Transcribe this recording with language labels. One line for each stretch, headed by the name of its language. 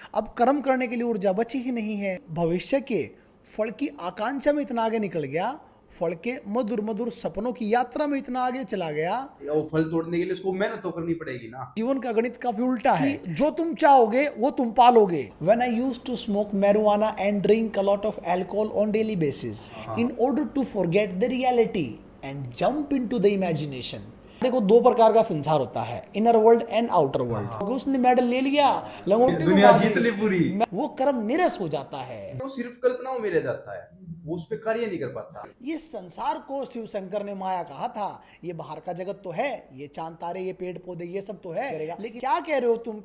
Hindi: अब कर्म करने के लिए ऊर्जा बची ही नहीं है। भविष्य के फल की आकांक्षा में इतना आगे निकल गया, फल के मधुर मधुर सपनों की यात्रा में इतना आगे चला गया। वो फल तोड़ने के लिए उसको मेहनत तो करनी पड़ेगी ना। जीवन का गणित काफी उल्टा है कि जो तुम चाहोगे वो तुम पालोगे।
English: When I used to smoke marijuana and drink a lot of alcohol on daily basis in order to forget the reality and jump into the imagination।
Hindi: देखो, दो प्रकार का संसार होता है,
English: Inner world and outer world.
Hindi: उसने medal ले लिया, लंगोटी दुनिया घुमा दी, जीत ली पूरी। वो कर्म निरस हो जाता है। वो सिर्फ कल्पनाओं में रह जाता है, वो उस पे कार्य नहीं कर पाता। इस संसार को शिव शंकर ने माया कहा था। ये बाहर का जगत तो है, ये चांद तारे, ये पेड़ पौधे, ये सब तो है, लेकिन क्या कह रहे हो तुम?